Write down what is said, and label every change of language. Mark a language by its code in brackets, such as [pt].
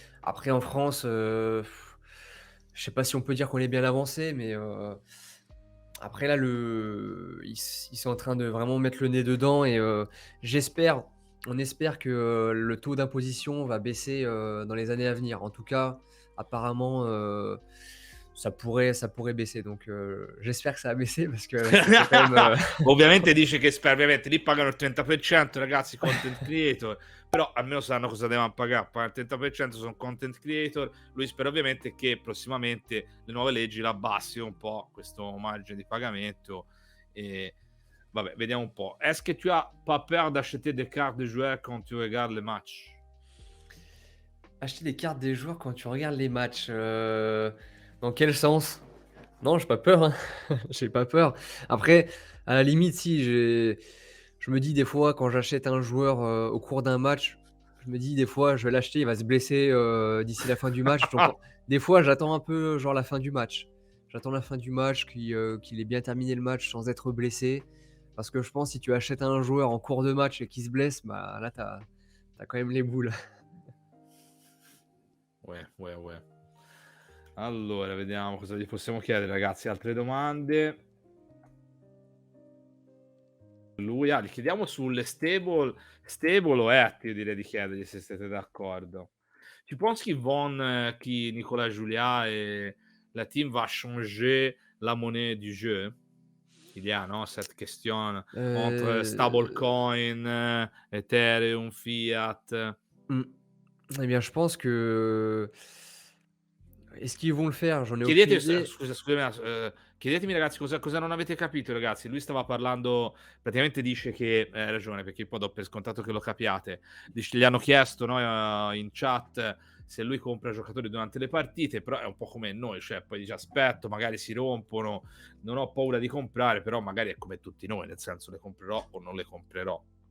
[fr] Après en France, je sais pas si on peut dire qu'on est bien avancé, mais après là ils sont en train de vraiment mettre le nez dedans et j'espère on espère que, le taux d'imposition va baisser, dans les années à venir. En tout cas, apparemment, ça pourrait baisser. Donc, j'espère que ça va baisser parce que ça serait quand même, [it] Ovviamente dice che ovviamente lì pagano il 30%, ragazzi, content creator, però almeno sanno cosa devono pagare. Pagano il 30%, sono content creator. Lui spera ovviamente che prossimamente le nuove leggi la abbassino un po' questo margine di pagamento. E vabbè, vediamo un po'. [fr] Est-ce que tu as pas peur d'acheter des cartes de joueurs quand tu regardes les matchs? Acheter des cartes des joueurs quand tu regardes les matchs, dans quel sens? Non, j'ai pas peur, hein. J'ai pas peur. Après, à la limite, si je me dis des fois quand j'achète un joueur, au cours d'un match, je me dis des fois: «Je vais l'acheter, il va se blesser, d'ici la fin du match». Donc des fois, j'attends un peu, genre la fin du match. J'attends la fin du match, qu'il ait bien terminé le match sans être blessé. Parce que je pense si tu achètes un joueur en cours de match et qu'il se blesse, bah, là, t'as quand même les boules. Ouais, ouais, ouais. [it] Allora, vediamo cosa gli possiamo chiedere, ragazzi. Altre domande? Gli chiediamo sulle stable o io direi di chiedergli se siete d'accordo. [fr] Tu penses qu'ils vont, qui Nicolas Julia et la team va changer la monnaie du jeu? Il y a, non, cette question entre Heu, stablecoin, Ethereum, fiat. mmh, eh bien, je pense que est-ce qu'ils vont le faire? J'en ai aucune [it] Chiedete [fr] idée. [it] scusami, chiedetemi ragazzi cosa non avete capito ragazzi. Lui stava parlando praticamente dice che hai ragione, perché io poi do per scontato che lo capiate. Dice gli hanno chiesto, no, in chat se lui compra giocatori durante le partite, però è un po' come noi, cioè poi dice: "Aspetto, magari si rompono, non ho paura di comprare", però magari è come tutti noi, nel senso le comprerò o non le comprerò.